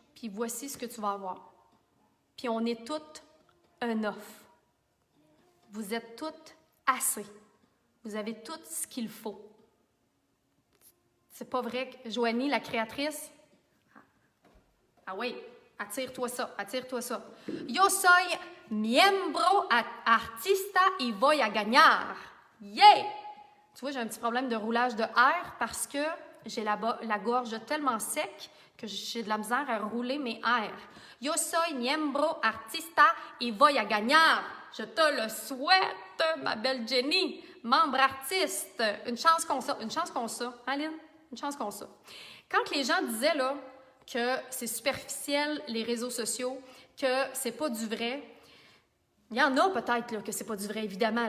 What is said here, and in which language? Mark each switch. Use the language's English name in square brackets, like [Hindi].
[French] puis voici ce que tu vas avoir. Puis on est toutes enough. Vous êtes toutes assez. Vous avez tout ce qu'il faut. C'est pas vrai que Joanie, la créatrice, ah oui, attire-toi ça, attire-toi ça. [Spanish] Yo soy miembro artista y voy a ganar. Yeah! [French] Tu vois, j'ai un petit problème de roulage de R parce que j'ai la gorge tellement sec que j'ai de la misère à rouler mes R. [Spanish] Yo soy miembro artista y voy a ganar. [French] Je te le souhaite, ma belle Jenny. Membre artiste. Une chance qu'on ça. Une chance qu'on ça. Hein, Lynn? Une chance qu'on ça. Quand les gens disaient là, que c'est superficiel, les réseaux sociaux, que c'est pas du vrai, il y en a peut-être là, que c'est pas du vrai, évidemment.